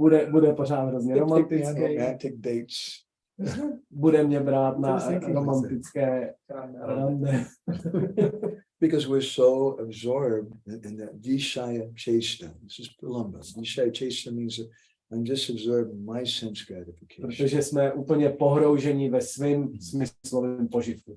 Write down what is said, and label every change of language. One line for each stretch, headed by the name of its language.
Czech: Bude pořád hrozně romantický.
English: Romantic dates.
Czech: Bude mě brát na romantické rande.
English: Because we're so absorbed in that vishaya cheshta. This is Pralamba. Vishaya cheshta means that I'm just absorbed in my sense gratification.
Czech: Protože jsme úplně pohrouženi ve svém smyslovém požitku.